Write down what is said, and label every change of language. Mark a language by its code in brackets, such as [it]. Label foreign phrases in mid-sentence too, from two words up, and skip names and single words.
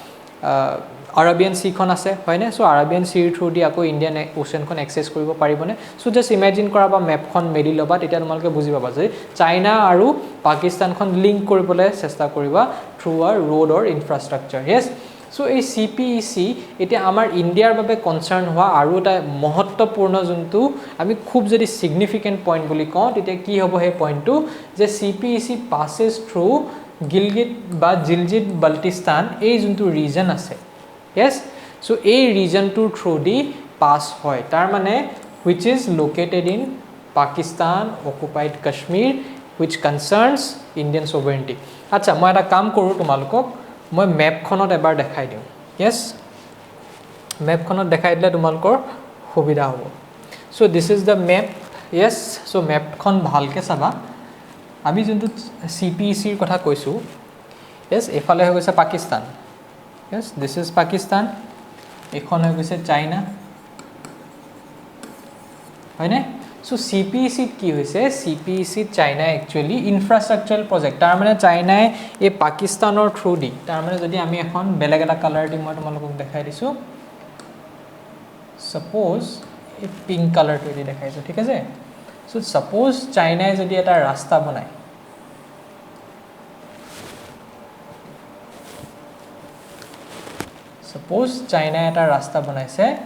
[as] আৰাবিয়ান সিখন আছে হয়নে সো আৰাবিয়ান সিৰ থ্ৰু দি আকৌ ইণ্ডিয়ান ওচনখন এক্সেস কৰিব পাৰিবনে সো [en] just imagine [as] কৰা বা মেপখন মেলি লবা তেতিয়া তোমালোকে বুজি পাবা যে চাইনা আৰু পাকিস্তানখন লিংক কৰিবলৈ চেষ্টা কৰিবা থ্ৰু [en] a road or infrastructure [as] yes সো এই সিপিইসি এটা আমাৰ ইণ্ডিয়াৰ বাবে কনসাৰ্ন হোৱা আৰু এটা মহত্বপূৰ্ণ যোনটো আমি খুব যদি সিগনিফিকেন্ট পইণ্ট বুলি কওঁ তেতিয়া কি হ'ব সেই পইণ্টটো যে সিপিইসি [en] passes through [as] গিলগিট বা জিলজিত বাল্টিস্তান এই যোনটো ৰিজন আছে yes so এই ৰিজনটোৰ থ্ৰু দি পাস হয় তাৰ মানে [en] which is located in Pakistan occupied Kashmir which concerns Indian [as] sovereignty আচ্ছা মই এটা কাম কৰো তোমালোকক মই ম্যাপখনত এবাৰ দেখাই দিম yes ম্যাপখনত দেখাই দিলে তোমালোকৰ সুবিধা হ'ব [en] so this is the map yes so [as] ম্যাপখন ভালকে চাবা আমি যোনটো সিপিইসি ৰ কথা কৈছো yes এফালে হৈ গৈছে পাকিস্তান [en] yes this is Pakistan [as] এখন হৈ গৈছে চাইনা হয়নে সো সিপিইসি কি হৈছে সিপিইসি চাইনা একচুয়ালি [en] infrastructural project [as] তাৰ মানে চাইনাই এই পাকিস্তানৰ থ্ৰু দি তাৰ মানে যদি আমি এখন বেলেগ এটা কালাৰ দি মই তোমালোকক দেখাই দিছো সাপোজ এই পিংক কালাৰটো দি দেখাইছো ঠিক আছে সো সাপোজ চাইনাই যদি এটা ৰাস্তা বনায় সাপোজ চাইনাই এটা ৰাস্তা বনাইছে